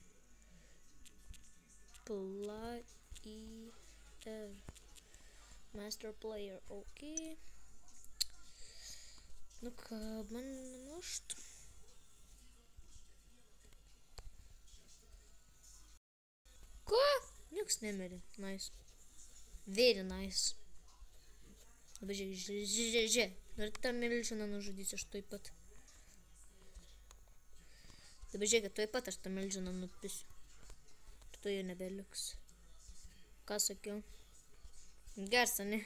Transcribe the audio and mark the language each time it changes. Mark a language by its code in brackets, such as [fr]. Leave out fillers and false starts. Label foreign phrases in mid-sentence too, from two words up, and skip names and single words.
[lt] Master Player, ok. Nu ką, bandom lūžti. Ko? Nieks nemirė. [en] Nice. Very nice. [lt] Dabar žiūrėk. Ir tą milžiną nužudysiu aš tuoj pat. Dabar žiūrėk, tuoj pat aš tą milžiną nupisiu. Tu jau nebeliks. Ką sakiau? Gersa, ne?